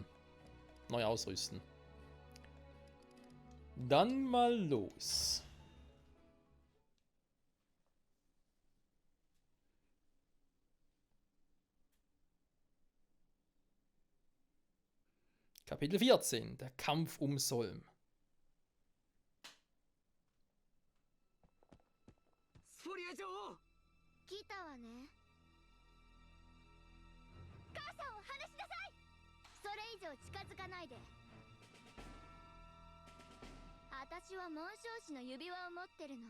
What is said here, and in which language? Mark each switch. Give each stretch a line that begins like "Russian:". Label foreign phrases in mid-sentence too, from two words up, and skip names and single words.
German: Neu ausrüsten. Dann mal los. Kapitel 14, der Kampf um Solm.
Japanese: スフォリア女王。来たわね。母さんを離しなさい。それ以上近づかないで。私は紋章師の指輪を持ってるの。